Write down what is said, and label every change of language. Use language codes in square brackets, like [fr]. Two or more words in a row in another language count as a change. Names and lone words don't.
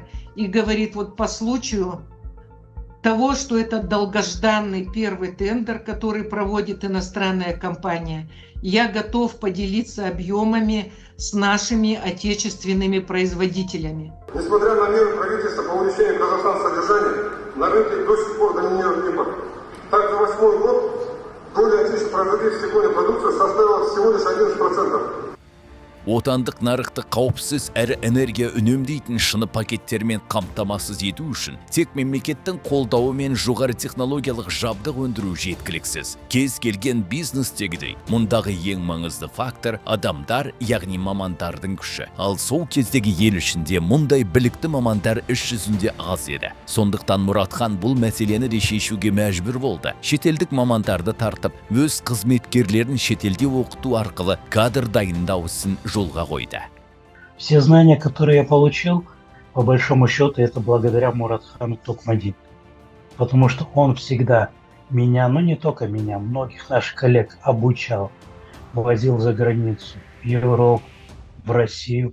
[ru] И говорит, вот по случаю того, что это долгожданный первый тендер, который проводит иностранная компания, я готов поделиться объемами с нашими отечественными производителями. Несмотря на меры правительства по увеличению казахстанского содержания, на рынке до сих пор доминирует импорт. Так, за 2008 год доля отечественных производителей стекольной продукции составила всего лишь 11%. [kk] отандық нарықты қауіпсіз әрі энергия үнемдейтін шыны пакеттермен қамтамасыз ету үшін тек мемлекеттің қолдауы мен жоғары технологиялық жабдық өндіру жеткіліксіз. Кез келген бизнестегідей, мұндағы ең маңызды фактор адамдар, яғни мамандардың күші. Ал сол кездегі ел ішінде мұндай білікті мамандар іс жүзінде аз еді. Сондықтан Мұратхан бұл мәселені де шешуге мәжбүр болды. Шетелдік мамандарды тартып, өз қызметкерлерін шетелде оқыту арқылы кадр дайындау ісін жолға қойды. [ru] Все знания, которые я получил, по большому счету, это благодаря Муратхану Токмади. Потому что он всегда меня, ну не только меня, многих наших коллег обучал, возил за границу, в Европу, в Россию.